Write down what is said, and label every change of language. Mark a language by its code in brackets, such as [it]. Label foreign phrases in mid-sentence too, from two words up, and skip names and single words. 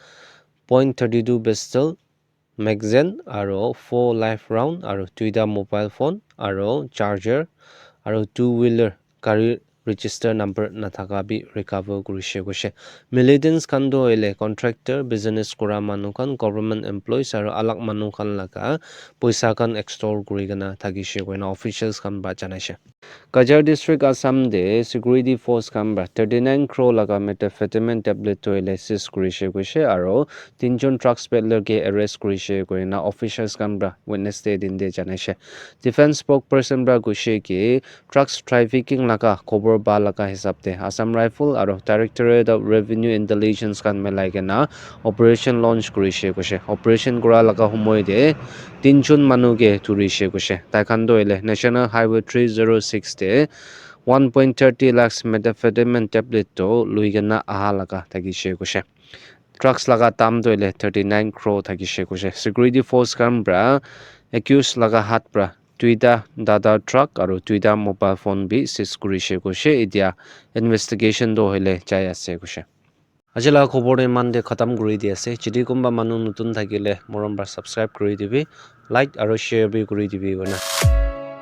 [nag] .32 pistol magazine aro 4 [en] live round [nag] aro 2 [en] mobile phone [nag] aro charger aro 2-wheeler gari [en] register number [nag] nathaka bi recover kurishe kushe militants khan do ele [en] contractor business [nag] kura manu khan [en] government employees [nag] aro alag manu khan laga poisa khan extort kuri gana thagishe koina officials khan ba janaishe Kajar district Assam de [en] security force [nag] kambra 39 crore laga [en] methamphetamine tablet [nag] to ele sis kurishe kushe aro tinjon [en] trucks peddler [nag] ke arrest kurishe koina officials kambra Wednesday din de janaishe [en] defense spokesperson [nag] bra kushe ke [en] drugs trafficking [nag] laga khobor ba laga hisab de Assam Rifle aro Directorate of Revenue Intelligence kan melai gena [en] operation launch [nag] kurishe kushe operation kura laga homoy de tinjon manu ke thurishe kushe taikhan do ele National Highway 306 de 1.30 lakhs [en] methamphetamine tablet [nag] to luigena aha laga thagishe kushe drugs laga tam do ele 39 crore thagishe kushe [en] security force [nag] kambra accused laga hat pra Tuida dada truck aro Tuida [en] mobile phone [nag] bi sis kurishe kushe idia investigation do hele jai ase kushe ajila khobor iman de khatam kuri di ase jidi kumba manu nutun thakile morom bar subscribe kuri dibi like aro share bi kuri dibi gona